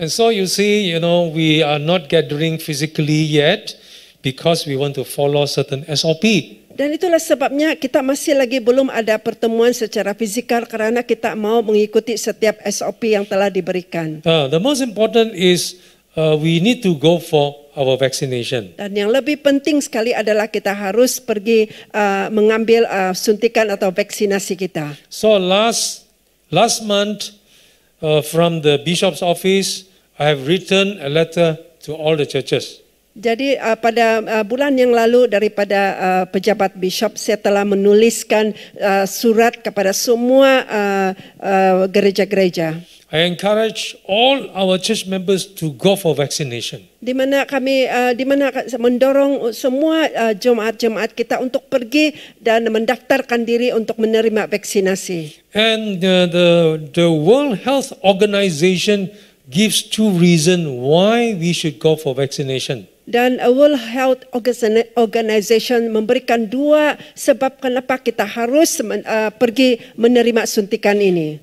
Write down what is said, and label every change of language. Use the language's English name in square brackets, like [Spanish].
[English] And so you see, we are not gathering physically yet because we want to follow certain SOP. [Malay] Dan itulah sebabnya kita masih lagi belum ada pertemuan secara fizikal karena kita mau mengikuti setiap SOP yang telah diberikan. [English] The most important is we need to go for our vaccination. [Malay] Dan yang lebih penting sekali adalah kita harus pergi mengambil suntikan atau vaksinasi kita. [English] So last month from the bishop's office, I have written a letter to all the churches. [Malay] Jadi pada bulan yang lalu daripada pejabat bishop saya telah menuliskan surat kepada semua gereja-gereja. [English] I encourage all our church members to go for vaccination. [Malay] Di mana kami mendorong semua jemaat-jemaat kita untuk pergi dan mendaftarkan diri untuk menerima vaksinasi. [English] And the World Health Organization gives two reasons why we should go for vaccination. [Malay] Dan World Health Organization memberikan dua sebab kenapa kita harus pergi menerima suntikan ini.